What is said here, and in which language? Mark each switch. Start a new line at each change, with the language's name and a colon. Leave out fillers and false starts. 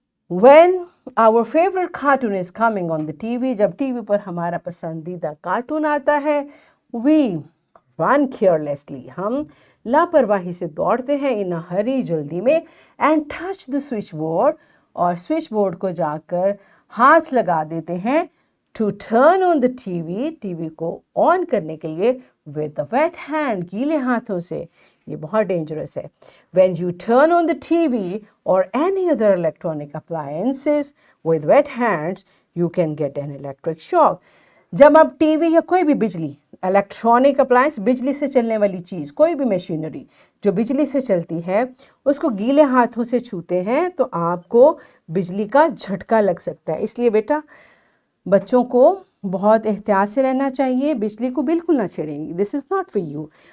English: When our favorite cartoon is coming on the TV,
Urdu: جب T V پر ہمارا پسندیدہ cartoon آتا ہے,
English: we run carelessly,
Urdu: ہم لاپرواہی سے دوڑتے ہیں
English: in a hurry,
Urdu: جلدی میں,
English: and touch the switch board,
Urdu: اور سوئچ بورڈ کو جا کر ہاتھ لگا دیتے ہیں
English: to turn on the TV,
Urdu: T V کو آن کرنے کے لیے,
English: with the wet hand,
Urdu: گیلے ہاتھوں سے. یہ بہت ڈینجرس ہے.
English: When you turn on the TV or any other electronic appliances with wet hands, you can get an electric shock.
Urdu: جب آپ ٹی وی یا کوئی بھی بجلی, الیکٹرانک اپلائنس, بجلی سے چلنے والی چیز, کوئی بھی مشینری جو بجلی سے چلتی ہے, اس کو گیلے ہاتھوں سے چھوتے ہیں تو آپ کو بجلی کا جھٹکا لگ سکتا ہے. اس لیے بیٹا بچوں کو بہت احتیاط سے رہنا چاہیے, بجلی کو بالکل نہ چھیڑیں.
English: This is not for you.